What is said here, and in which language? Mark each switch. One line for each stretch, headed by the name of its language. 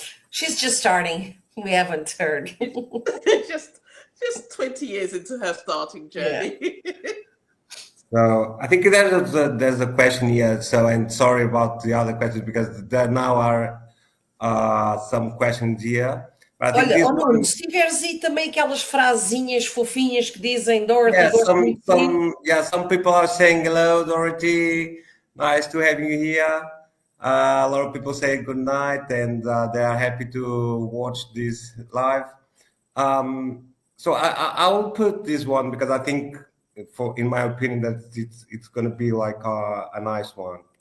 English: She's just starting. We haven't heard. just 20 years into her starting journey. So I think there's a question here. So, and sorry about the other questions because there now are some questions here. But I think
Portuguese: Olha,
English: this oh Nuno, one,
Portuguese: se tiveres aí também aquelas frasinhas fofinhas que dizem Dorothy,
English: yeah,
Portuguese: gosto muito de ti.
English: some people are saying hello, Dorothy. Nice to have you here. A lot of people say good night, and they are happy to watch this live. So I will put this one because I think, in my opinion, that it's going to be like a nice one.